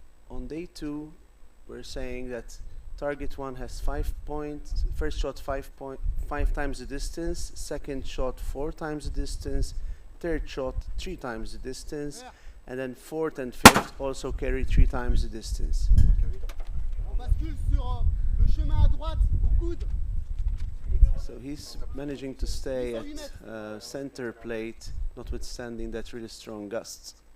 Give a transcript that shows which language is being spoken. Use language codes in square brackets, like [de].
[en] On day 2, we're saying that target 1 has 5 points. First shot 5 times the distance. Second shot 4 times the distance. Third shot 3 times the distance. [fr] Vert. [en] And then fourth and fifth also carry 3 times the distance. [fr] On bascule sur le chemin à droite, au coude. [en] So he's managing to stay at center plate, notwithstanding that really strong gusts.